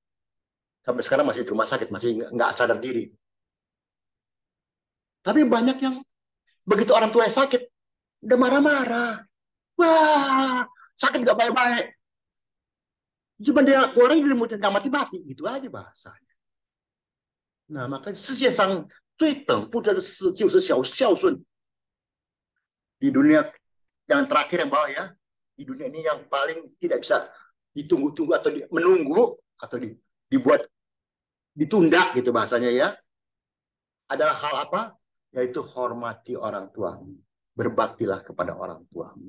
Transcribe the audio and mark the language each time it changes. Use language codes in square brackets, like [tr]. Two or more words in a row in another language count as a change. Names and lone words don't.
[id] Sampai sekarang masih di rumah sakit, masih nggak sadar diri. Tapi banyak yang begitu orang tua yang sakit, udah marah-marah. Wah, sakit nggak baik-baik. Cuma dia orang yang nggak mati-mati, gitu aja bahasanya. Nah, maka [zh] 世界上最等不得的事就是孝顺。 [id] Di dunia yang terakhir yang bawah ya, di dunia ini yang paling tidak bisa ditunggu-tunggu atau menunggu atau dibuat ditunda gitu bahasanya ya, adalah hal apa? Yaitu hormati orang tuamu, berbaktilah kepada orang tuamu.